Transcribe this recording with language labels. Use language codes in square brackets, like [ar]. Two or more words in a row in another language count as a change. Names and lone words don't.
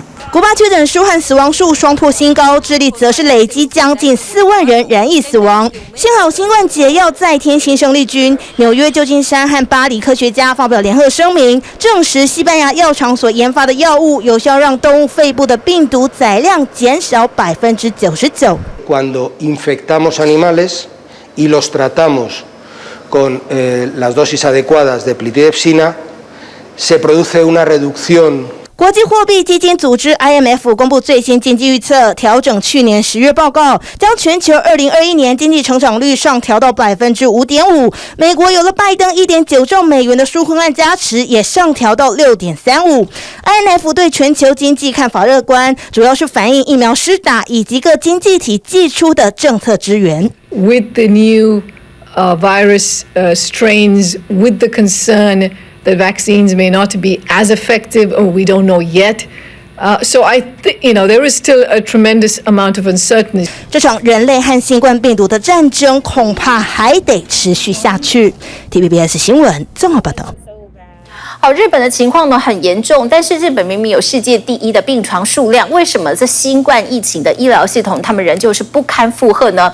[zh] 古巴确诊数和死亡数双破新高，智利则是累积将近4万人染疫死亡。幸好新冠解药再添新生力军，纽约、旧金山和巴黎科学家发表联合声明，证实西班牙药厂所研发的药物有效让动物肺部的病毒载量减少99%。 [es] Cuando infectamos animales y los tratamos con las dosis adecuadas de plitidepsina, se produce una reducción. [zh] 国际货币基金组织 IMF 公布最新经济预测，调整去年10月报告，将全球2021年经济成长率上调到 5.5%。美国有了拜登 1.9 兆美元的纾困案加持，也上调到 6.35%。IMF 对全球经济看法乐观，主要是反映疫苗施打以及各经济体寄出的政策支援。 [en] With the new virus strains, with the concern that vaccines may not be as effective, or we don't know yet. So I think, there is still a tremendous amount of uncertainty. [zh] 这场人类和新冠病毒的战争恐怕还得持续下去。TVBS 新闻综合报道。好，日本的情况呢很严重，但是日本明明有世界第1的病床数量，为什么这新冠疫情的医疗系统他们仍旧是不堪负荷呢？